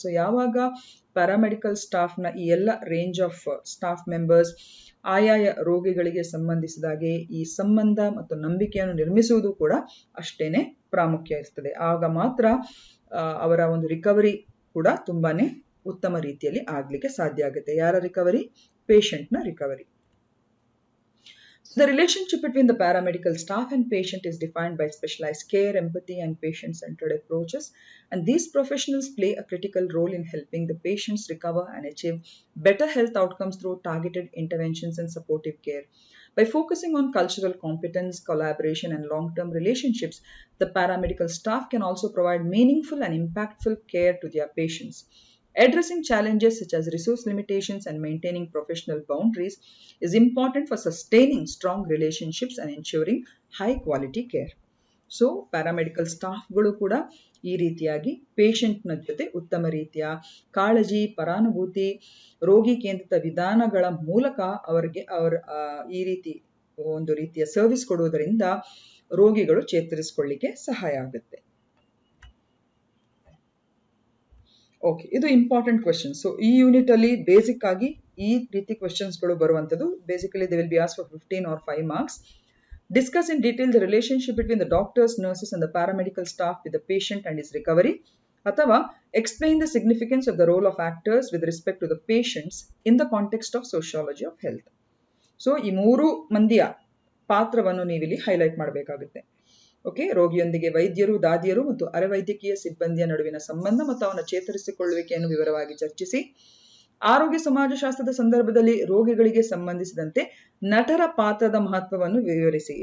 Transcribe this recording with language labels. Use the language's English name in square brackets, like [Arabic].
[Kannada] So ಯಾವಾಗ paramedical ಸ್ಟಾಫ್ನ ಈ ಎಲ್ಲ ರೇಂಜ್ ಆಫ್ ಸ್ಟಾಫ್ ಮೆಂಬರ್ಸ್ ಆಯಾಯ ರೋಗಿಗಳಿಗೆ ಸಂಬಂಧಿಸಿದಾಗೆ ಈ ಸಂಬಂಧ ಮತ್ತು ನಂಬಿಕೆಯನ್ನು ನಿರ್ಮಿಸುವುದು ಕೂಡ ಅಷ್ಟೇನೆ ಪ್ರಾಮುಖ್ಯ ಇರ್ತದೆ. ಆಗ ಮಾತ್ರ ಅವರ ಒಂದು ರಿಕವರಿ ಕೂಡ ತುಂಬಾನೇ ಉತ್ತಮ ರೀತಿಯಲ್ಲಿ ಆಗ್ಲಿಕ್ಕೆ ಸಾಧ್ಯ ಆಗುತ್ತೆ. ಯಾರ recovery? ಪೇಷಂಟ್ನ recovery. [English] So the relationship between the paramedical staff and patient is defined by specialized care, empathy, and patient-centered approaches. And these professionals play a critical role in helping the patients recover and achieve better health outcomes through targeted interventions and supportive care. By focusing on cultural competence, collaboration, and long-term relationships, the paramedical staff can also provide meaningful and impactful care to their patients. Addressing challenges such as resource limitations and maintaining professional boundaries is important for sustaining strong relationships and ensuring high quality care. [Kannada] So, paramedical staffಗಳು ಕೂಡ ಈ ರೀತಿಯಾಗಿ ಪೇಷಂಟ್ನ ಜೊತೆ ಉತ್ತಮ ರೀತಿಯ ಕಾಳಜಿ, ಪರಾನುಭೂತಿ, ರೋಗಿ ಕೇಂದ್ರಿತ ವಿಧಾನಗಳ ಮೂಲಕ ಅವರಿಗೆ ಈ ರೀತಿ ಒಂದು ರೀತಿಯ ಸರ್ವಿಸ್ ಕೊಡುವುದರಿಂದ ರೋಗಿಗಳು ಚೇತರಿಸಿಕೊಳ್ಳಿಕ್ಕೆ ಸಹಾಯ ಆಗುತ್ತೆ. ಓಕೆ, ಇದು ಇಂಪಾರ್ಟೆಂಟ್ ಕ್ವೆಶನ್. ಸೊ ಈ ಯೂನಿಟ್ ಅಲ್ಲಿ ಬೇಸಿಕ್ ಆಗಿ ಈ ರೀತಿ ಕ್ವೆಶನ್ಸ್ಗಳು ಬರುವಂಥದ್ದು. [English] Basically they will be asked for 15 or 5 marks. Discuss in detail the relationship between the doctors, nurses and the paramedical staff with the patient and his recovery. [Kannada] ಅಥವಾ [English] explain the significance of the role of actors with respect to the patients in the context of sociology of health. [Kannada] So ಈ ಮೂರು ಮಂದಿಯ ಪಾತ್ರವನ್ನು ನೀವಿಲ್ಲಿ highlight ಮಾಡಬೇಕಾಗುತ್ತೆ. Okay, ರೋಗಿಯೊಂದಿಗೆ ವೈದ್ಯರು, ದಾದಿಯರು ಮತ್ತು ಅರೆವೈದ್ಯಕೀಯ ಸಿಬ್ಬಂದಿಯ ನಡುವಿನ ಸಂಬಂಧ ಮತ್ತು ಅವನ ಚೇತರಿಸಿಕೊಳ್ಳುವಿಕೆಯನ್ನು ವಿವರವಾಗಿ ಚರ್ಚಿಸಿ, ಆರೋಗ್ಯ ಸಮಾಜಶಾಸ್ತ್ರದ ಸಂದರ್ಭದಲ್ಲಿ ರೋಗಿಗಳಿಗೆ ಸಂಬಂಧಿಸಿದಂತೆ ನಟರ ಪಾತ್ರದ ಮಹತ್ವವನ್ನು ವಿವರಿಸಿ.